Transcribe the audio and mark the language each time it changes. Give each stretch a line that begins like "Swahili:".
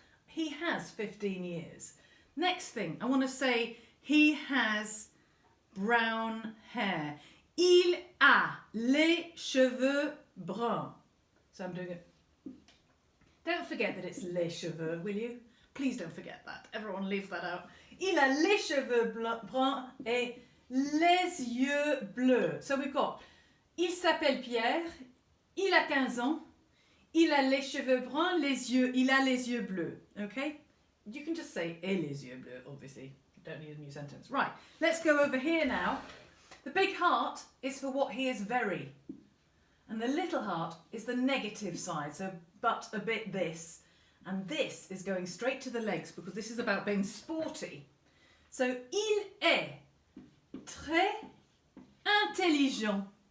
English: He has 15 years. Next thing, I want to say he has brown hair.
French: Il a les cheveux bruns.
English: So I'm doing it. Don't forget that it's
French: les cheveux,
English: will you? Please don't forget that. Everyone leaves that out.
French: Il a les cheveux bruns et les yeux bleus.
English: So we've got,
French: il s'appelle Pierre, il a 15 ans, il a les cheveux bruns, il a les yeux bleus. Okay?
English: You can just say
French: et les yeux bleus,
English: obviously. You don't need a new sentence. Right, let's go over here now. The big heart is for what he is very. And the little heart is the negative side, so but a bit this. And this is going straight to the legs because this is about being sporty.
French: So, il est très intelligent.